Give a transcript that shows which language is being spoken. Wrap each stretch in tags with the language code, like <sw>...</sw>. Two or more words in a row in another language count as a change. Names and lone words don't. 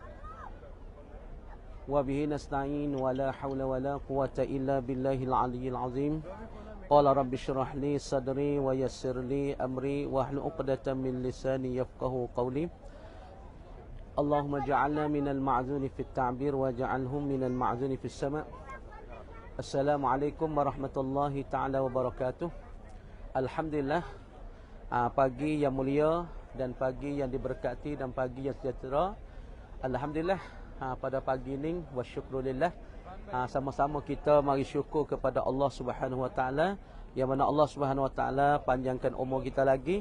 <ar>وبه نستعين ولا حول ولا قوة إلا بالله العلي العظيم. قال رب اشرح لي صدري ويسر لي أمري واحلل عقدة من لساني يفقهوا قولي. اللهم اجعلنا من المأذونين في التعبير واجعلهم من المأذونين في السماع'. السلام عليكم ورحمة الله تعالى وبركاته. Alhamdulillah,</ar> <ms>pagi yang mulia dan pagi yang diberkati dan pagi yang sejahtera. Alhamdulillah, pada pagi ini</ms> <ar>والشكر لله,</ar> <ms>sama-sama kita mari syukur kepada Allah</ms> <ar>سبحانه وتعالى,</ar> <ms>yang mana Allah</ms> <ar>سبحانه وتعالى</ar> <ms>panjangkan umur kita lagi.</ms>